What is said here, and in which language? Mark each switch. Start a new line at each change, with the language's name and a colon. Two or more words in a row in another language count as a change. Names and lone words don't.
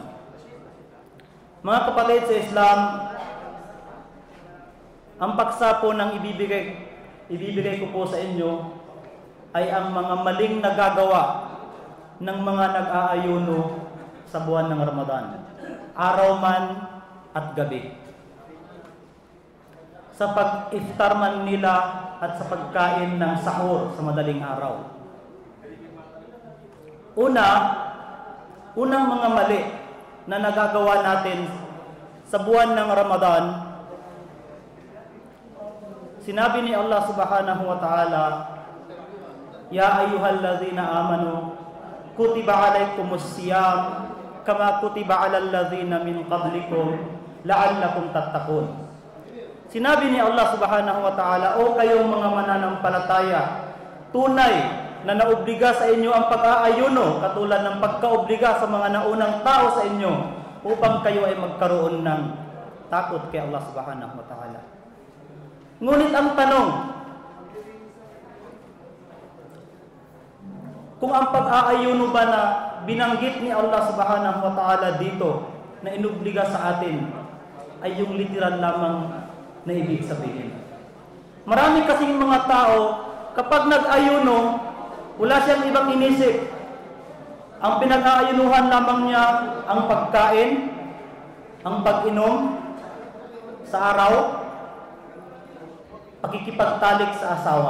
Filipino: Mga kapatid sa Islam, ang paksa po ng ibibigay ko po sa inyo ay ang mga maling nagagawa ng mga nag-aayuno sa buwan ng Ramadan, araw man at gabi, sa pag-iftar man nila at sa pagkain ng sahur sa madaling araw. Unang mga mali na nagagawa natin sa buwan ng Ramadan, sinabi ni Allah
Arabic: سبحانه وتعالى يا أيها الذين آمنوا كتب عليكم الصيام كما كتب على الذين من قبلكم لعلكم تتقون.
Filipino: Sinabi ni Allah
Arabic: سبحانه وتعالى,
Filipino: o kayong mga mananampalataya, tunay na naobliga sa inyo ang pag-aayuno katulad ng pagkaobliga sa mga naunang tao sa inyo, upang kayo ay magkaroon ng takot kay Allah
Arabic: سبحانه وتعالى.
Filipino: Ngunit ang tanong, kung ang pag-aayuno ba na binanggit ni Allah
Arabic: سبحانه وتعالى
Filipino: dito na inobliga sa atin ay yung literal lamang na ibig sabihin. Marami kasing mga tao, kapag nag-ayuno, wala siyang ibang inisip. Ang pinag-aayunuhan lamang niya ang pagkain, ang pag-inom sa araw, pakikipagtalik sa asawa.